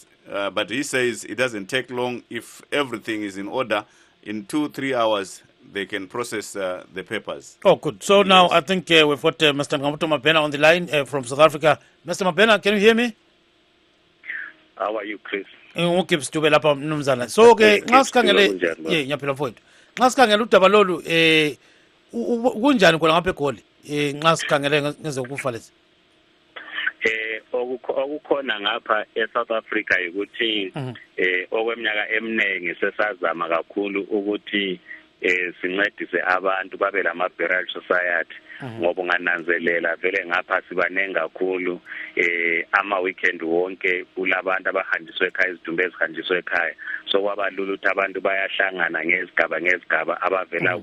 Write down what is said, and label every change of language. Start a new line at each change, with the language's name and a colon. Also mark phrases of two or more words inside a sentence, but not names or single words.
English: But he says it doesn't take long if everything is in order. In 2-3 hours, they can process the papers. Oh, good. So now I think we've got Mr. Ngqabutho Mabhena on the line from South Africa. Mr. Mabhena, can you hear me? How are you, Chris?
North Ndebele: So ke nxa sikhangele nyaphila mfowethu, nxa sikhangele udaba lolu kunjani khona ngapha eGoli nxa sikhangele ngezokufa lezi? Okukhona ngapha eSouth Africa ukuthi okweminyaka eminingi sesazama kakhulu ukuthi sincedise abantu babe lama
English: burial society
North Ndebele: ngoba ungananzelela vele ngapha sibanengi kakhulu ama weekend wonke kulabantu abahanjiswe ekhaya izidumbu ezihanjiswe ekhaya so kwabalula ukuthi abantu bayahlangana ngezigaba abavela